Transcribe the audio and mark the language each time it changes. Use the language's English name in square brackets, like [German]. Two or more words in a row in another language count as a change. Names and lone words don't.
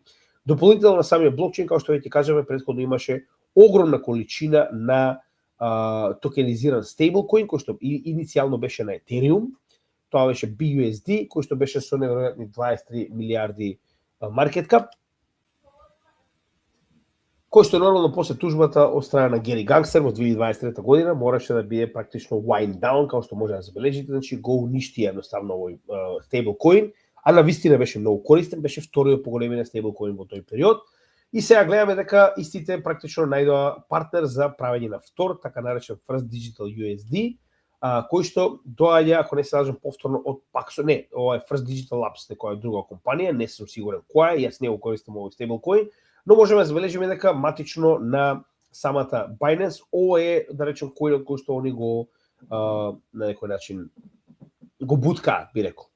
[Macedonian] Дополнително на самиот блокчейн, како што веќе кажаме, претходно имаше огромна количина на токенизиран стейблкоин, кој што иницијално беше на Ethereum. Тоа беше BUSD, кој што беше со неверојатни 23 милиарди маркет кап, кој што нормално после тужбата од страна на Гери Гангстер во 2023 година мораше да биде практично [English] wind down, [Macedonian] како што може да забележите, значи го уништи едноставно овој стейблкоин, а навистина беше многу користен, беше вториот по големина стейблкоин во тој период. И сега гледаме дека истите практично најдоа партнер за правење на втор, така наречен First Digital USD, кој што доаѓа, ако не се лажам, повторно од Paxos, не, ова е First Digital Labs, некоја друга компанија, не сум сигурен која е, јас не го користам овој стейблкоин, но можеме да забележиме дека матично на самата Binance, ова е, да речем, коинот кој што они го на некој начин го буткаат, би рекол.